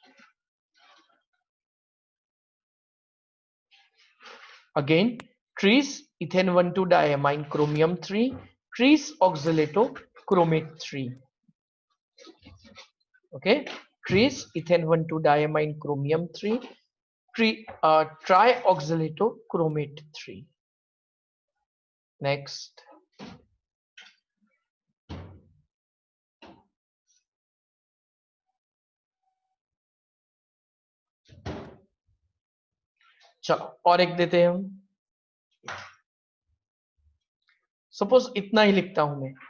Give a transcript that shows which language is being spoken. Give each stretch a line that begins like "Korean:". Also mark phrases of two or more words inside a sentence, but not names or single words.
English: Again, tris ethane 1,2 diamine chromium 3, tris oxalato chromate 3. Okay, tris ethane 1,2 diamine chromium 3, trioxalato chromate 3. Next.
Hindi: चलो और एक देते हैं हम। सपोज इतना ही लिखता हूं मैं।